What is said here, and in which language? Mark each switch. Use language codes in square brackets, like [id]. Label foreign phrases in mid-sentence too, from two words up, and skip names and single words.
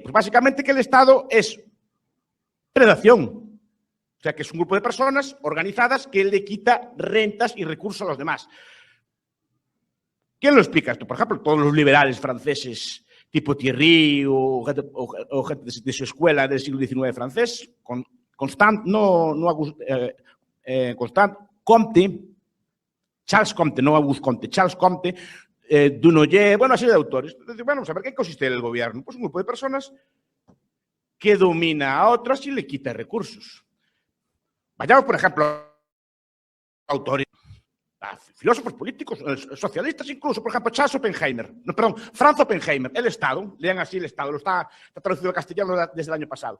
[es] Pues básicamente que el Estado es predación. O sea, que es un grupo de personas organizadas que le quita rentas y recursos a los demás. ¿Quién lo explica esto? Por ejemplo, todos los liberales franceses, tipo Thierry o gente de su escuela del siglo XIX francés, Constant, Comte, Charles Comte, no Auguste Comte, Charles Comte, Dunoyer, bueno, así de autores. Entonces, bueno, vamos a ver, ¿qué consiste el gobierno? Pues un grupo de personas que domina a otras y le quita recursos. Vayamos, por ejemplo, a autores, a filósofos políticos, socialistas incluso, por ejemplo, Franz Oppenheimer, El Estado, lean así El Estado, está traducido al castellano desde el año pasado.